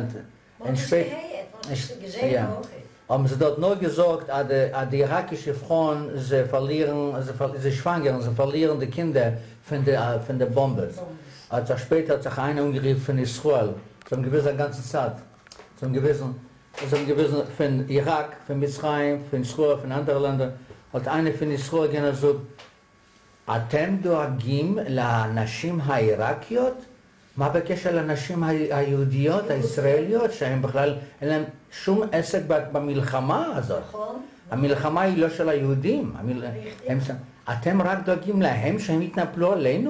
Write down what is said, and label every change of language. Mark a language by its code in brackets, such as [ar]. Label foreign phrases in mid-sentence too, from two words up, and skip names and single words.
[de] Und später haben sie dort nur gesagt, dass die irakische Frauen sie verlieren die Kinder von der Bombe. Also später hat sich einer umgerufen von Israel, zum gewissen ganze Zeit. Zum gewissen von Irak, von Mitzrayim, von Israel, von anderen Ländern. hat einer von Israel gesagt, [he] אתם דואגים לנשים העיראקיות? מה בקשר לנשים היהודיות, הישראליות, שהן בכלל אין להן שום עסק במלחמה הזאת? המלחמה היא לא של היהודים. אתם רק דואגים להם שהם יתנפלו עלינו?